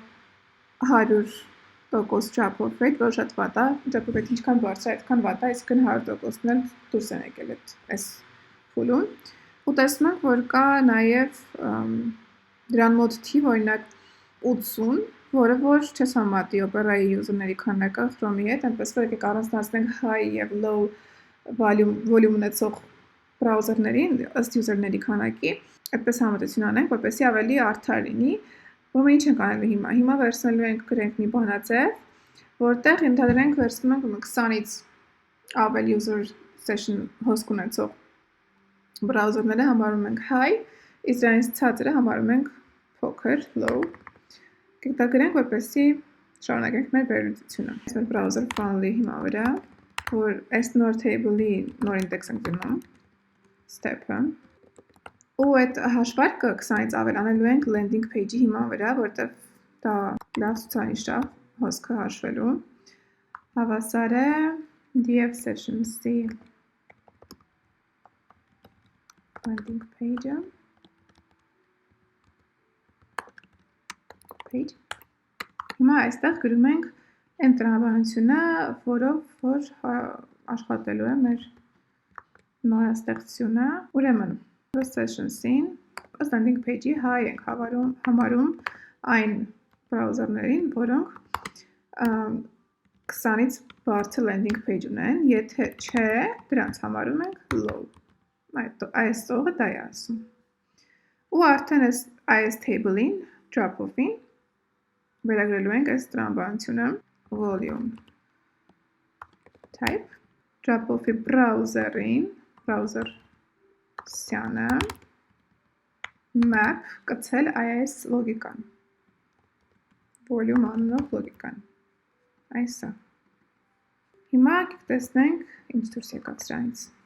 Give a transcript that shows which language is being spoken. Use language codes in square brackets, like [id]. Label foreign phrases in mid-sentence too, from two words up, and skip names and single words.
[en] 100% drop-off rate, [hy] որ շատ վատ է, [en] drop-off rate [hy] ինչքան բարձր է, այդքան վատ է, այսինքն 100%-ն էլ դուրս են եկել այս փուլում, ու տեսնում ենք, որ կա նաև դրան մոտ թիվ, օրինակ 80, որը որ չես համատի Opera-ի user-ների քանակը Chrome-ի հետ, այնպես որ եկեք առանձնացնենք high եւ [en] low volume [hy] ունեցող browser-ներին ըստ user-ների քանակի, այդպես համատություն անենք, որպեսզի ավելի արդար լինի, ուրեմն ինչ ենք անելու հիմա։ Հիմա վերցնելու ենք գրենք մի բանաձև, որտեղ ընդհանրենք վերցնում ենք 20-ից ավել [en] user session host [hy] ունեցող browser-ները համարում ենք high, իսկ դրանից ցածրը համարում ենք փոքր, low։ Եկեք դա գրենք, որպեսզի շարունակենք մեր վերլուծությունը։ Այս մեր [en] browser funnel- [hy] ի հիմա վրա, որ այս նոր table-ի նոր index ենք դնում, step-ը, ու այդ հաշվարկը 20-ից ավել անելու ենք [en] landing page- [hy] ի հիմա վրա, որտեղ դա լավ ցուցանիշ է հոսքը հաշվելու։ Հավասար է [en] df sessions- [hy] ի [en] landing page-ը page։ [hy] Հիմա այստեղ գրում ենք այն տրամաբանությունը, որով որ աշխատելու է մեր նորաստեղծությունը։ Ուրեմն sessions-ին ըստ [en] landing page- [hy] ի high ենք համարում այն browser-ներին, որոնք 20-ից բարձր [en] landing page [hy] ունեն, եթե չէ, դրանց համարում ենք low։ Այս տողը դա է ասում։ Ու արդեն այս table-ին, drop-off-ին վերագրելու ենք այս տրամաբանությունը volume type, drop-off-ի browser-ին, browser սյանը, map կցել այս լոգիկան, volume անունով լոգիկան, այսը։ Հիմա տեսնենք ինչ դուրս եկավ սրանից։